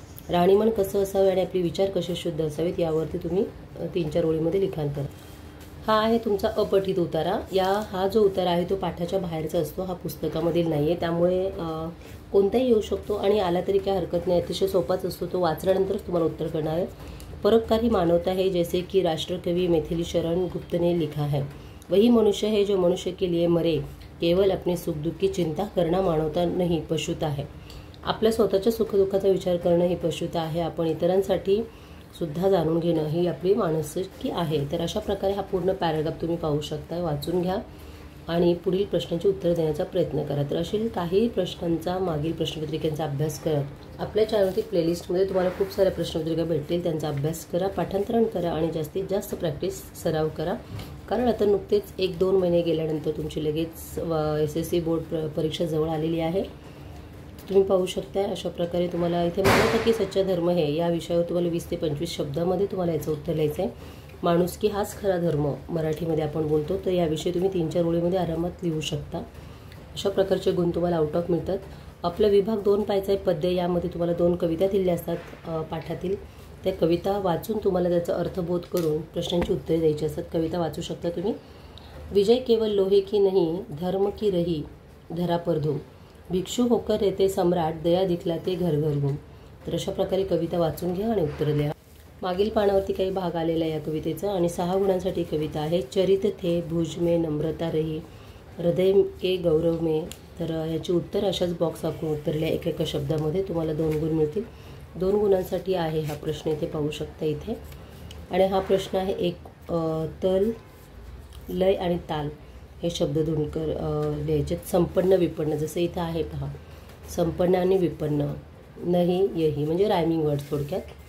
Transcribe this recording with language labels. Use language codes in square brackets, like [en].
[mr] राणीमन कसं असावे आणि आपले विचार कसे शुद्ध असावेत यावरती तुम्ही 3-4 ओळीमध्ये लिखाण करा. हा आहे तुमचा अपठित उतारा. हा जो उतारा आहे तो पाठाच्या बाहेरचा असतो, हा पुस्तकामधील नाही आहे. त्यामुळे कोणताही येऊ शकतो आणि आला तरी काय हरकत नाही. अतिशय सोपाच असतो. तो वाचल्यानंतरच तुम्हाला उत्तर करणार आहे. [hi] परोपकारी मानवता है जैसे कि राष्ट्रकवि मैथिली शरण गुप्त ने लिखा है. वही मनुष्य है जो मनुष्य के लिए मरे. केवल अपने सुख दुख की चिंता करना मानवता नहीं पशुता है. [mr] आपल्या स्वतःच्या सुखदुःखाचा विचार करणं ही पशुता आहे. आपण इतरांसाठी सुद्धा जाणून घेणं ही आपली मानसिकी आहे. तर अशा प्रकारे हा पूर्ण पॅराग्राफ तुम्ही पाहू शकता. वाचून घ्या आणि पुढील प्रश्नांची उत्तर देण्याचा प्रयत्न करा. तर अशी काही प्रश्नांचा मागील प्रश्नपत्रिकांचा अभ्यास करा. आपल्या चॅनलवरती प्लेलिस्टमध्ये तुम्हाला खूप साऱ्या प्रश्नपत्रिका भेटतील. त्यांचा अभ्यास करा, पाठांतरण करा आणि जास्तीत जास्त प्रॅक्टिस सराव करा. कारण आता नुकतेच 1-2 महिने गेल्यानंतर तुमची लगेच SSC बोर्ड परीक्षा जवळ आलेली आहे. तुम्ही पाहू शकता. अशा प्रकारे तुम्हाला इथे [hi] मानवता की सच्चा धर्म है [mr] या विषयावर तुम्हाला 20 ते 25 शब्दामध्ये तुम्हाला याचं उत्तर लिहायचं आहे. माणुसकी हाच खरा धर्म मराठीमध्ये आपण बोलतो. तर याविषयी तुम्ही 3-4 ओळीमध्ये आरामात लिहू शकता. अशा प्रकारचे गुण तुम्हाला आउट ऑफ मिळतात. आपला विभाग 2 पायचा आहे पद्य. यामध्ये तुम्हाला 2 कविता दिल्या असतात पाठातील. त्या कविता वाचून तुम्हाला त्याचा अर्थबोध करून प्रश्नांची उत्तरे द्यायची असतात. कविता वाचू शकता तुम्ही. [hi] विजय केवल लोहे की नहीं, धर्म की रही धरा पर धूम. भिक्षु होकर रहते सम्राट, दया दिखलाते घर घर घूम. [mr] तर अशा प्रकारे कविता वाचून घ्या आणि उत्तर द्या. मागील पानावरती काही भाग आलेला आहे या कवितेचा आणि 6 गुणांसाठी कविता आहे. [hi] चरित थे भुज में नम्रता रही, हृदय के गौरव में. [mr] तर याची उत्तर अशाच बॉक्स आपण उत्तरल्या एका शब्दामध्ये. तुम्हाला 2 गुण मिळतील. 2 गुणांसाठी आहे हा प्रश्न. इथे पाहू शकता इथे. आणि हा प्रश्न आहे एक तल, लय आणि ताल हे शब्द धुणकर लिहायचे. संपन्न विपन्न जसं इथं आहे पहा. संपन्न आणि विपन्न, नाही यही म्हणजे रायमिंग वर्ड थोडक्यात.